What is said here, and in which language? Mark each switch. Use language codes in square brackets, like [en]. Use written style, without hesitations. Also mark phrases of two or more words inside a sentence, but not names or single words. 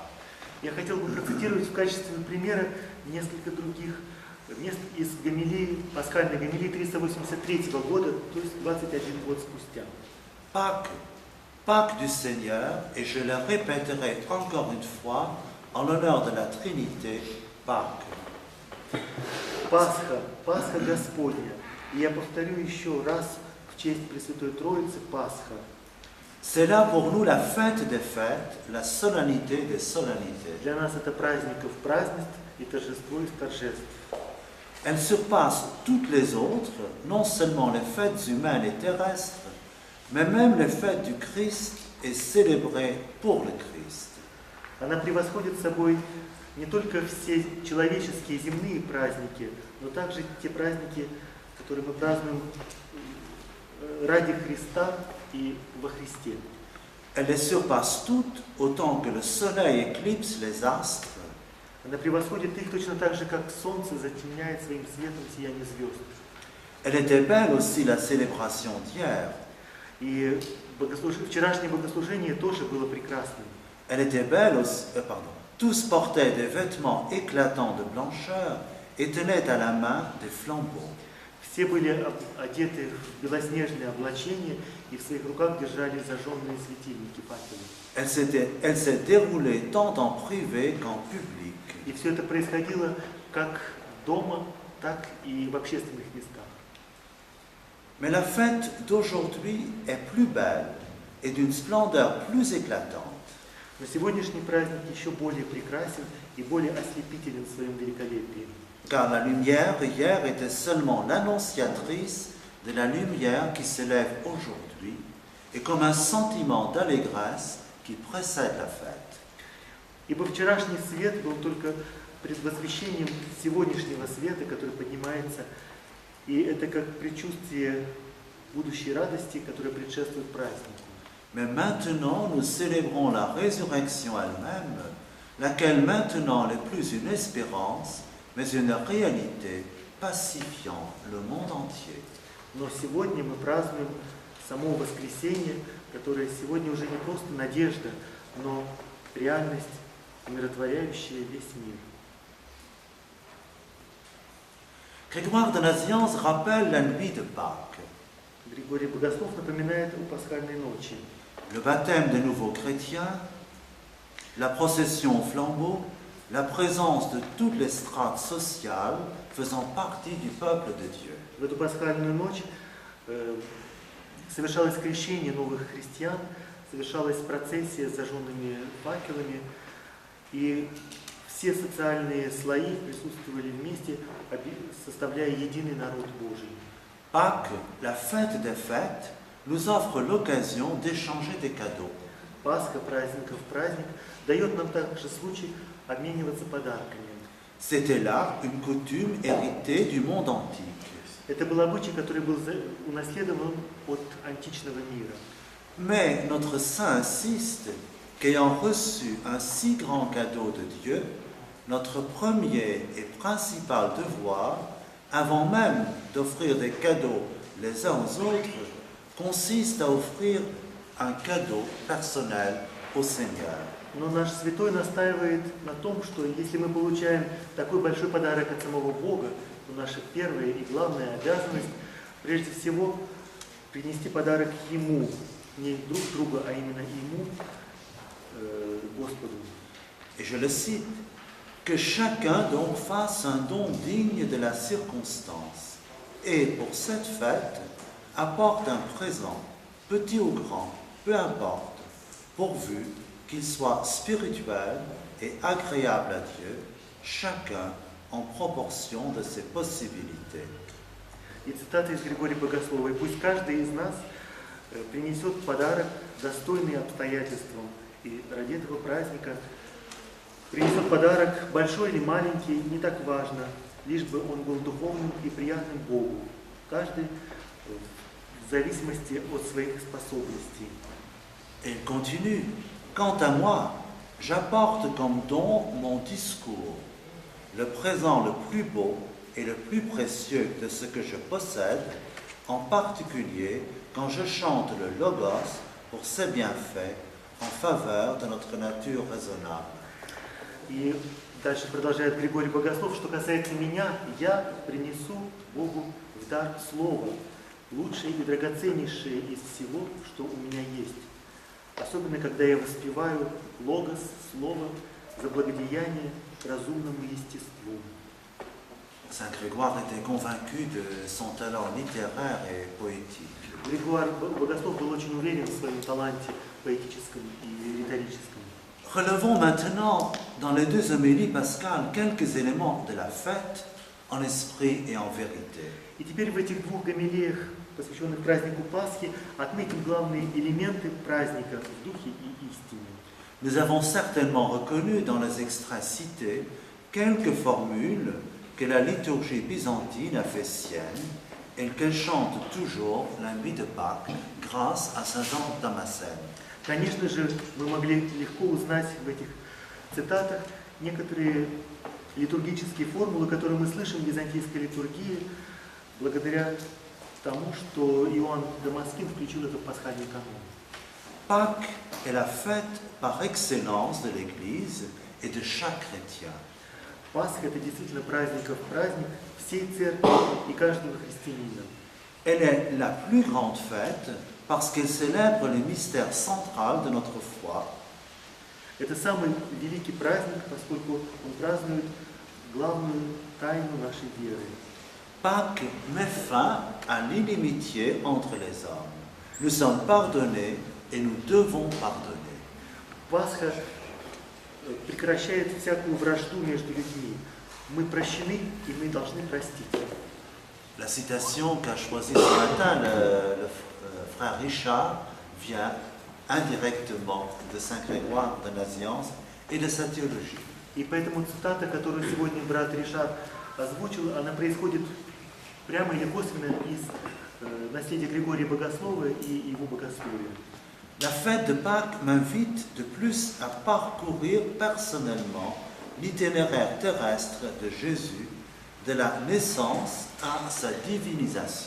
[ru] Я хотел бы процитировать в качестве примера несколько других мест из гомилии, пасхальной гомилии 383 года, то есть 21 год спустя. [fr] Pâques, Pâques du Seigneur, et je le répéterai encore une fois en l'honneur de la Trinité, Pâques. [ru] Пасха, Пасха Господня. И я повторю еще раз в честь Пресвятой Троицы Пасха. [fr] C'est là pour nous la fête des fêtes, la solennité des solennités. [ru] Для нас это праздников празднеств и торжество из торжеств. [fr] Elle surpasse toutes les autres, non seulement les fêtes humaines et terrestres, mais même les fêtes du Christ et célébrées pour le Christ. [ru] Она превосходит собой не только все человеческие земные праздники, но также те праздники, которые мы празднуем ради Христа и во Христе. [fr] Elle les surpasse toutes, autant que le soleil éclipse les astres. [ru] Она превосходит их точно так же, как солнце затемняет своим светом сияние звезд. [fr] Elle était belle aussi la célébration d'hier. [ru] И вчерашнее богослужение тоже было прекрасным. [fr] Elle était belle aussi, Tous portaient des vêtements éclatants de blancheur et tenaient à la main des flambeaux. [ru] Все были одеты в белоснежные облачения и в своих руках держали зажженные светильники, факелы. [fr] Elle s'est déroulée tant en privé qu'en public. [ru] И все это происходило как дома, так и в общественных местах. [fr] Mais la fête d'aujourd'hui est plus belle et d'une splendeur plus éclatante. [ru] Но сегодняшний праздник еще более прекрасен и более ослепителен в своем великолепии. [fr] Car la lumière hier était seulement l'annonciatrice de la lumière qui s'élève aujourd'hui et comme un sentiment d'allégresse qui précède la fête. [ru] Ибо вчерашний свет был только предвозвещением сегодняшнего света, который поднимается, и это как предчувствие будущей радости, которая предшествует празднику. [fr] Mais maintenant, nous célébrons la résurrection elle-même, laquelle maintenant n'est plus une espérance, mais une réalité pacifiant le monde entier. [ru] Но сегодня мы празднуем само воскресение, которое сегодня уже не просто надежда, но реальность, умиротворяющая весь мир. [fr] Grégoire de Nazianze rappelle la nuit de Pâques, [ru] Григорий Богослов напоминает о пасхальной ночи. [fr] le baptême des nouveaux chrétiens, la procession au flambeau, la présence de toutes les strates sociales faisant partie du peuple de Dieu. [ru] В эту пасхальную ночь совершалось крещение новых христиан, совершалась процессия с зажженными факелами, и все социальные слои присутствовали вместе, составляя единый народ Божий. [fr] Pâques, la fête des fêtes, nous offre l'occasion d'échanger des cadeaux. [ru] Пасха, праздников праздник, дает нам также случай обмениваться подарками. [fr] C'était là une coutume héritée du monde antique. [ru] Это был обычай, который был унаследован от античного мира. [fr] Mais notre saint insiste qu'ayant reçu un si grand cadeau de Dieu, notre premier et principal devoir, avant même d'offrir des cadeaux les uns aux autres, consiste à offrir un cadeau personnel au Seigneur. [ru] Но наш святой настаивает на том, что если мы получаем такой большой подарок от самого Бога, то наша первая и главная обязанность, прежде всего, принести подарок Ему, не друг другу, а именно Ему, Господу. [fr] Et je le cite, que chacun donc fasse un don digne de la circonstance, et pour cette fête, apporte un présent, petit ou grand, peu importe, pourvu qu'il soit spirituel et agréable à Dieu, chacun en proportion de ses possibilités. [ru] И цитата из Григория Богослова. «И пусть каждый из нас принесет подарок, достойный обстоятельствам, и ради этого праздника принесет подарок, большой или маленький, не так важно, лишь бы он был духовным и приятным Богу, каждый в зависимости от своих способностей». [fr] Et il continue, quant à moi, j'apporte comme don mon discours, le présent le plus beau et le plus précieux de ce que je possède, en particulier quand je chante le Logos pour ses bienfaits en faveur de notre nature raisonnable. [ru] И дальше продолжает Григорий Богослов, что касается меня, я принесу Богу в дар Слово, лучшее и драгоценнейшее из всего, что у меня есть. Особенно, когда я воспеваю Логос, Слово, за благодеяние разумному естеству. [fr] Saint Grégoire était convaincu de son talent littéraire et poétique. [ru] Григорий Богослов был очень уверен в своем таланте поэтическом и риторическом. [fr] Relevons maintenant dans les deux homélies pascales quelques éléments de la fête en esprit et en vérité. [ru] И теперь в этих двух гомилиях, посвященных празднику Пасхи, отметим главные элементы праздника в духе и истине. [fr] Nous avons certainement reconnu dans les extraits cités quelques formules que la liturgie byzantine a fait sienne et qu'elle chante toujours la nuit de Pâques grâce à Saint Jean Damascène. [ru] Конечно же, мы могли легко узнать в этих цитатах некоторые литургические формулы, которые мы слышим в византийской литургии, благодаря тому, что Иоанн Дамаскин включил это в пасхальный канон. [fr] Pâques est la fête par excellence de l'Église et de chaque chrétien. [ru] Пасха это действительно праздников праздник всей церкви и каждого христианина. [fr] Elle est la plus grande fête parce qu'elle célèbre le mystère central de notre foi. [ru] Это самый великий праздник, поскольку он празднует главную тайну нашей веры. [fr] Pâques met fin à l'inimitié entre les hommes. Nous sommes pardonnés et nous devons pardonner. [ru] Пасха прекращает всякую вражду между людьми. Мы прощены, и мы должны простить. [fr] La citation qu'a choisie ce matin le frère Richard vient indirectement de Saint Grégoire de Nazianze et de sa théologie. [ru] И поэтому цитата, которую сегодня брат Ришар озвучил, она происходит прямо или косвенно из наследия Григория Богослова и его богословия. [fr] La fête de Pâques m'invite de plus à parcourir personnellement l'itinéraire terrestre de Jésus, de la naissance à sa divinisation.